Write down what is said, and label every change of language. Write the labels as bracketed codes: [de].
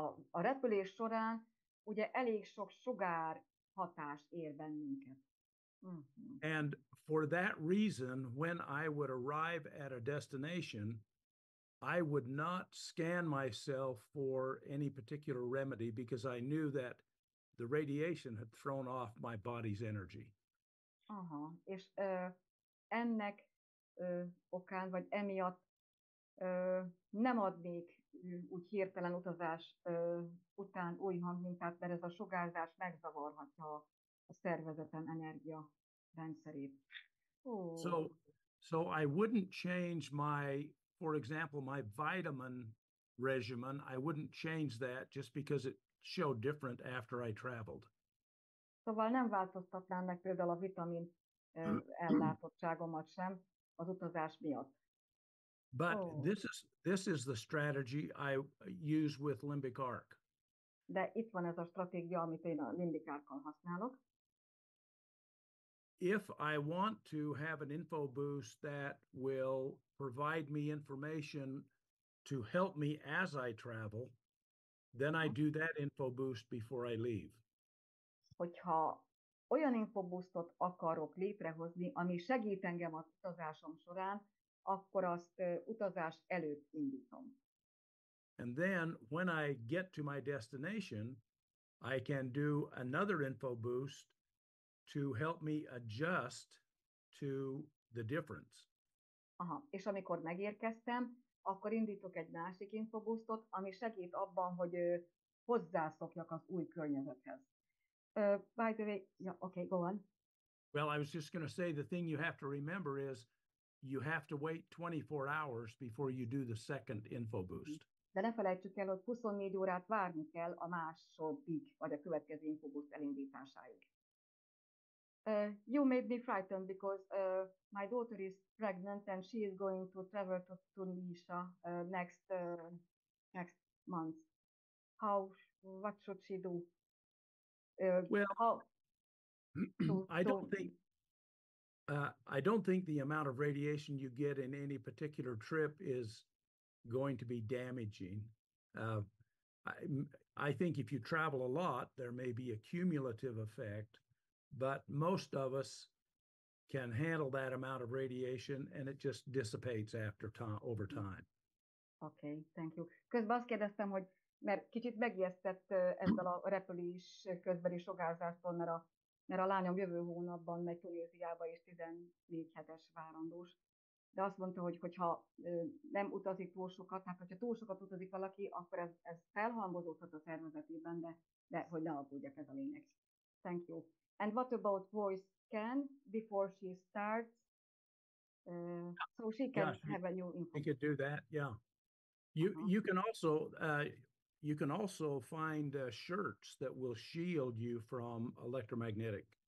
[hu] A repülés során ugye elég sok sugár hatás ér bennünket. [en] And for that reason, when I would arrive at a destination, I would not scan myself for any particular remedy because I knew that the radiation had thrown off my body's energy. [hu] Aha, és ennek okán, vagy emiatt nem adnék úgy hirtelen utazás után új hangmintát, mert ez a sugárzás megzavarhatja a szervezetem energia rendszerét. [en] So I wouldn't change for example, my vitamin regimen. I wouldn't change that just because it showed different after I traveled. [hu] Szóval nem változtatnám meg például a vitamin ellátottságomat sem az utazás miatt. [en] But this is the strategy I use with Limbic Arc. [hu] De itt van ez a stratégia, amit én a Limbic Arc-kal használok. [en] If I want to have an info boost that will provide me information to help me as I travel, then I do that info boost before I leave. [hu] Hogyha olyan infoboostot akarok létrehozni, ami segít engem az utazásom során, akkor azt utazás előtt indítom. [en] And then when I get to my destination, I can do another info boost to help me adjust to the difference. [hu] Aha, és amikor megérkeztem, akkor indítok egy másik infoboostot, ami segít abban, hogy hozzászokjak az új környezethez. [en] By the way, yeah, okay, go on. Well, I was just going to say the thing you have to remember is you have to wait 24 hours before you do the second info boost. [hu] De ne felejtsük el, hogy 24 órát várni kell a második, vagy a következő infoboost elindításáig. [en] You made me frightened because my daughter is pregnant and she is going to travel to Tunisia next month. What should she do? Well, I don't think the amount of radiation you get in any particular trip is going to be damaging. I think if you travel a lot, there may be a cumulative effect, but most of us can handle that amount of radiation and it just dissipates over time. Okay, thank you. [hu] Közben azt kérdeztem, hogy mert kicsit megijesztett ezzel a repülés közbeni sugárzástól, mert a lányom jövő hónapban megy Tunéziába, és 14 hetes várandós. De azt mondta, hogy hogyha nem utazik túl sokat, tehát hogyha túl sokat utazik valaki, akkor ez felhalmozódhat a szervezetében, de hogy ne aggódjak, ez a lényeg. [en] Thank you. And what about voice scan before she starts? So she can have a new info. You could do that, yeah. You can also find shirts that will shield you from electromagnetic.